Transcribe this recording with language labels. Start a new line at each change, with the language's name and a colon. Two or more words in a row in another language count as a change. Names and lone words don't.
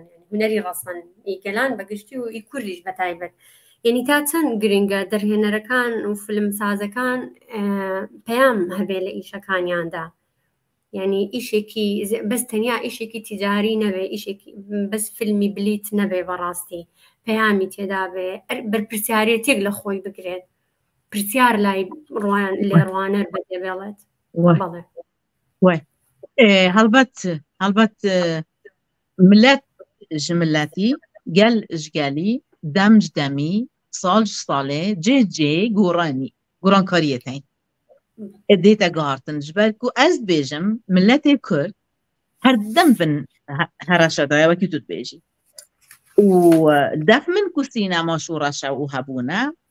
Central Kurdish: هونەری ڕاستن ئیگەلان بەگشتی و ئی کوردیش بە تایبەت یعنی تا چەند گرنگە دەرهێنەرەکان و فیلمسازەکان پەیام هەبێ لە ئیشەکانیاندا یعنی ئیشێکی بەس تەنیا ئیشێکی تیجاری نەبێ ئیشێکی بەس فیلمی بلیت نەبێ بەڕاستی پەیامی تێدا بێ بەرپرسیارەتێک لە خۆی بگرێت پرسیار لای لێ ڕوانەر بەدێ بێڵێت
Kurdish: هەڵبەت ملەت ji miletî gel ji gelî dem ji demî sal ji salê cê cê gorankariyê tên dê te gihartin ji ber ku ez dibêjim milletê Kurd herdem bin hereşedaya wekî tu dibêjî û def min ku sînema şûreşe û hebûne